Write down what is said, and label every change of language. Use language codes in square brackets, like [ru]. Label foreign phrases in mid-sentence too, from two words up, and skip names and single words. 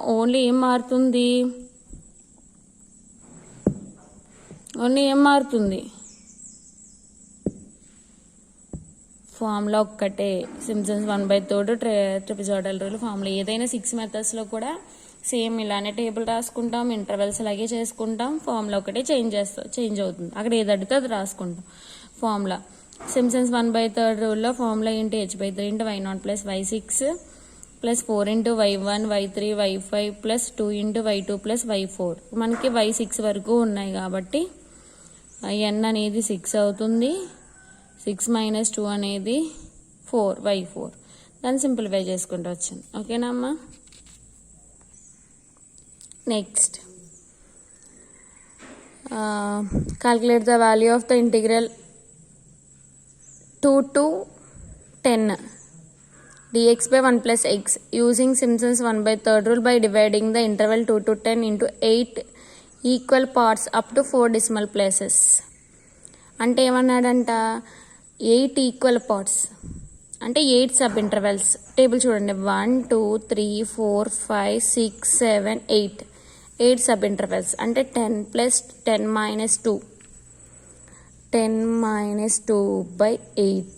[te] ఓన్లీ ఏం మారుతుంది ఫార్ములా ఒక్కటే. [en] Simpson's 1/3 trapezoidal rule formula. [te] ఏదైనా 6 మెథడ్స్లో కూడా సేమ్ ఇలానే టేబుల్ రాసుకుంటాం, ఇంటర్వెల్స్ అలాగే చేసుకుంటాం, ఫార్ములా ఒకటే చేంజ్ అవుతుంది. అక్కడ ఏది అడిగితే అది రాసుకుంటాం. ఫార్ములా సింప్సన్స్ 1/3 రూల్లో ఫార్ములా ఏంటి? h/3 × y0 + y6 + 4 × y1, y3, y5 + 2 × y2 + y4. మనకి y6 వరకు ఉన్నాయి కాబట్టి n అనేది 6 అవుతుంది. 6 - 2 అనేది 4 y4. దాన్ని సింప్లిఫై చేసుకుంటూ వచ్చాను. ఓకేనా అమ్మా. [en] నెక్స్ట్ calculate the value of the integral 2 to 10 dx by 1 plus x using Simpson's 1/3 rule by dividing the interval 2 to 10 into 8 equal parts up to 4 decimal places. [te] అంటే ఏమన్నాడంట? 8 [en] equal parts [te] అంటే 8 [en] sub intervals. [te] టేబుల్ చూడండి, 1 2 3 4 5 6 7 8 [en] sub intervals [te] అంటే 10 + 10 - 2 10 - 2/8.